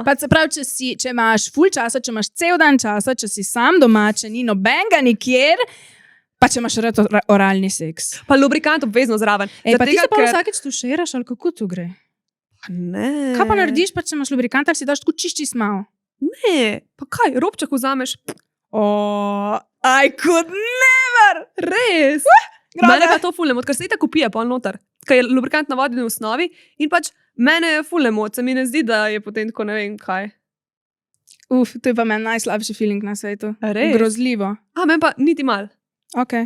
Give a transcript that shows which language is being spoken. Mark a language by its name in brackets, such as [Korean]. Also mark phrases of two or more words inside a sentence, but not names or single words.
[Slovenian] Pa se pravi, če imaš ful časa, če imaš cel dan časa, če si sam doma, če ni nobenega nikjer, pa če imaš rad oralni seks. Pa lubrikant obvezno zraven. Ej, pa Zaradi ti tega, se pa ker- vsakeč tuširaš, ali kako tu gre? Ne. Kaj pa narediš, pa če imaš lubrikant, ali si daš tako čišči malo? Ne, pa kaj, robček vzameš. [English] I could never! [Slovenian] Res. Mene pa to fulne, ker se tako pije pol noter. Ker je lubrikant navadni v osnovi in pač mene je fulne, se mi ne zdi, da je potem tako ne vem kaj. To je pa meni najslabši feeling na svetu. Res? Grozljivo. Meni pa niti mal. Okay.